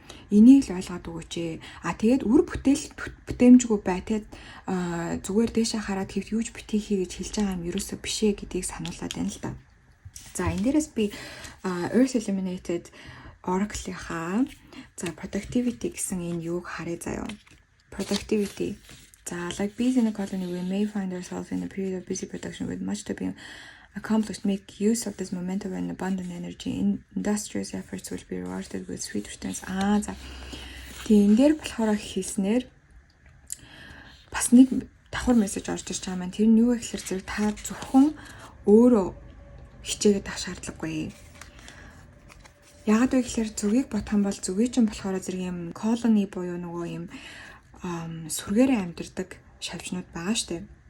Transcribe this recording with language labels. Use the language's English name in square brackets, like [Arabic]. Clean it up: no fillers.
[Mongolian] Энийг л ойлгоод өгөөч. Тэгээд үр бүтээмжгүй бай. Тэгээд зүгээр дээшээ хараад хэвт юуж битгий хий гэж хэлж байгаа юм ерөөсөө бишээ гэдгийг сануулад байна л да. За энэ дээрээс би Earth Illuminated Oracle-ийнхаа за productivity гэсэн энэ юуг харъя заяа. [English] Productivity. За like bees in a colony, we may find ourselves in a period of busy production with much to be accomplished. Make use of this momentum and abundant energy. Industrious efforts will be rewarded with sweet returns. [Mongolian] За. Тийм энэ дээр болохоор хийснээр бас нэг давхар мессеж орж ирж байгаа маань тэр нь юу вэ гэхээр зэрэг та зөвхөн өөрөө хичээгээд ах шаардлагагүй. Яагаад вэ гэхээр зүгийг бодох юм бол зүгийн чинь болохоор зэрэг юм колони буюу нөгөө юм сүргээрээ амьдардаг шавжнууд байгаа штэ.